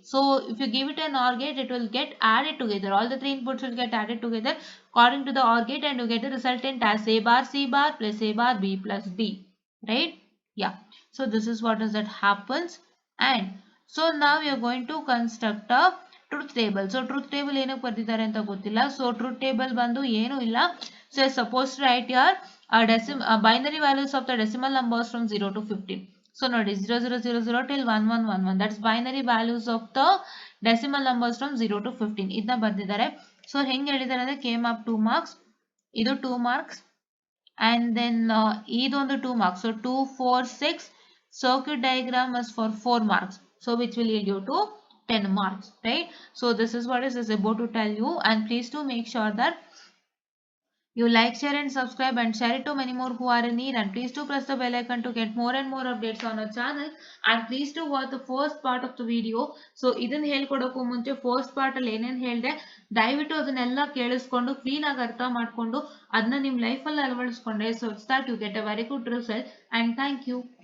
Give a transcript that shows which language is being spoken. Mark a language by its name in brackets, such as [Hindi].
[English] So if you give it an OR gate, it will get added together, all the three inputs will get added together according to the OR gate, and you get the resultant as A bar C bar plus A bar B plus D, right? Yeah, so this is what is that happens. And so now we are going to construct a truth table. [Kannada] So truth table ಏನಕ್ಕೆ ಬರ್ತಿದ್ದಾರೆ ಅಂತ ಗೊತ್ತಿಲ್ಲ. So truth table ಬಂದು ಏನು ಇಲ್ಲ. [English] So you're supposed to write your binary values of the decimal numbers from 0 to 15. So [Kannada] ನೋಡಿ [English] 0000 till 1111, that's binary values of the decimal numbers from 0 to 15 [Kannada] ಇದನ್ನ ಬರ್ತಿದ್ದಾರೆ. So ಹೆಂಗೆ ಹೇಳಿದ್ದಾರೆ ಅಂದ್ರೆ, came up 2 marks, ಇದು 2 marks, and then ಇದೊಂದು 2 marks. [English] So 2 4 6, circuit diagram is for 4 marks, so which will yield you to 10 marks, right? So this is what is about to tell you, and please do make sure that you like, share and subscribe and share it to many more who are in need, and please do press the bell icon to get more and more updates on our channel, and please do watch the first part of the video. [Kannada] So ಇದನ್ನ ಹೇಳ್ಕೊಡೋಕ್ಕೂ ಮುಂಚೆ first part ಅಲ್ಲಿ ಏನೇನು ಹೇಳಿದೆ ದಯವಿಟ್ಟು ಅದನ್ನೆಲ್ಲ ಕೇಳಿಸ್ಕೊಂಡು clean ಆಗಿ ಅರ್ಥ ಮಾಡ್ಕೊಂಡು ಅದನ್ನ ನಿಮ್ಮ ಲೈಫ್ ಅಲ್ಲಿ ಅಳವಡಿಸ್ಕೊಂಡ್ರೆ, [English] so that you get a very good result, and thank you.